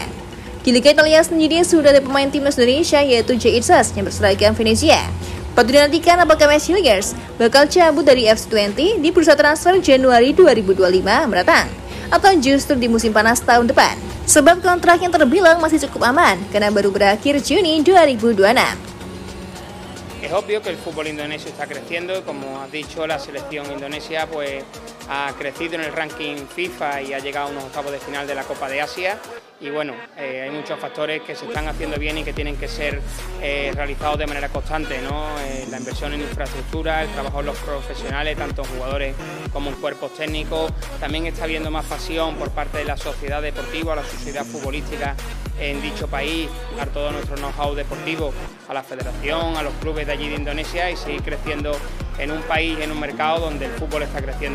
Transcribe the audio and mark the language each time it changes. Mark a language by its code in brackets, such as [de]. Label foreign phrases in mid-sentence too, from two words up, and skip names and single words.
[id] Di Liga Italia sendiri sudah ada pemain timnas Indonesia yaitu Jay Itzas yang berseragam Venezia. Patut dinantikan apakah Mads Hilgers bakal cabut dari FC20 di bursa transfer Januari 2025 mendatang atau justru di musim panas tahun depan. Sebab kontrak yang terbilang masih cukup aman karena baru berakhir Juni 2026. [es] Es obvio que el fútbol indonesio está creciendo, como has dicho, la selección indonesia pues ha crecido en el ranking FIFA y ha llegado a unos octavos de final de la Copa de Asia. Y bueno, hay muchos factores que se están haciendo bien y que tienen que ser realizados de manera constante, ¿no? La inversión en infraestructura, el trabajo de los profesionales, tanto jugadores como en cuerpos técnicos. También está habiendo más pasión por parte de la sociedad deportiva, la sociedad futbolística en dicho país, dar todo nuestro know-how deportivo a la federación, a los clubes de allí de Indonesia y seguir creciendo en un país, en un mercado donde el fútbol está creciendo.